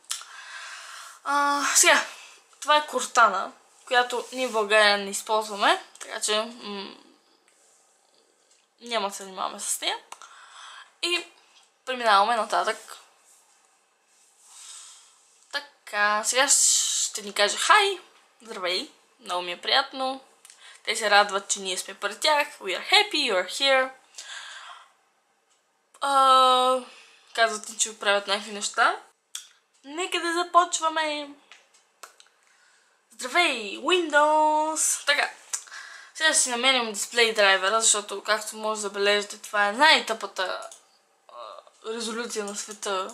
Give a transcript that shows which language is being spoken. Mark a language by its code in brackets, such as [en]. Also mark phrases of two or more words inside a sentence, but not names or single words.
[bg] Сега, това е Cortana, която ние в България не използваме, така че няма да се занимаваме с нея. И преминаваме нататък. Така, сега ще ни каже хай, здравей, Много ми е приятно. Те се радват, че ние сме при тях. [en] We are happy, you are here. [bg] Казват ни, че правят някакви неща. Нека да започваме. Здравей, Windows! Така, сега ще си намерим [en] display driver, [bg] защото, както може да забележите, това е най-тъпата резолюция на света.